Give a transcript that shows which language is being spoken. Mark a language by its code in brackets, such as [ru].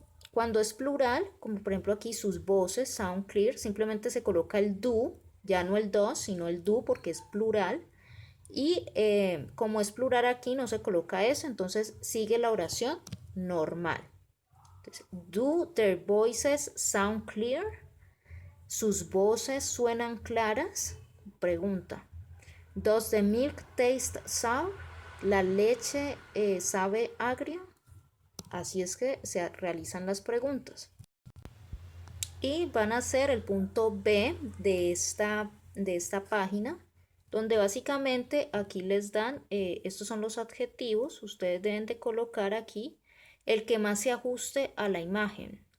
[es] Cuando es plural, como por ejemplo aquí sus voces, [en] sound clear, [es] simplemente se coloca el do, ya no el dos, sino el do porque es plural. Y como es plural aquí no se coloca eso, entonces sigue la oración normal. Entonces, [en] do their voices sound clear? [es] ¿Sus voces suenan claras? Pregunta. [en] Does the milk taste sour? [es] ¿La leche sabe agria? Así es que se realizan las preguntas. Y van a ser el punto B de esta página, donde básicamente aquí les dan, estos son los adjetivos, ustedes deben de colocar aquí el que más se ajuste a la imagen.